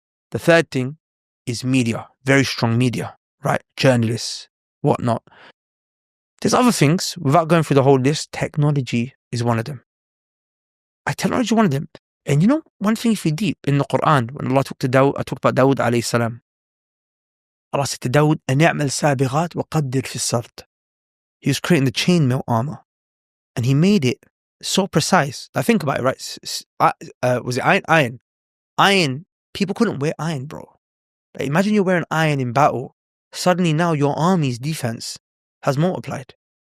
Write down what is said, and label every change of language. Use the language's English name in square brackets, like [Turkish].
[English] The third thing is media, very strong media, right? Journalists, whatnot. There's other things, without going through the whole list, technology is one of them. Technology is one of them. And you know, one thing if you deep in the Quran, when Allah talked to Dawood, I talked about Dawood alayhi salam. Allah said to Dawood, [Arabic] أَنْ يَعْمَلْ سَابِغَاتْ وَقَدِّرْ فِي السَّرْدِ. [English] He was creating the chainmail armor. And he made it so precise. Now think about it, right? Was it iron? Iron, people couldn't wear iron, bro. Like, imagine you're wearing iron in battle. Suddenly now your army's defense has multiplied.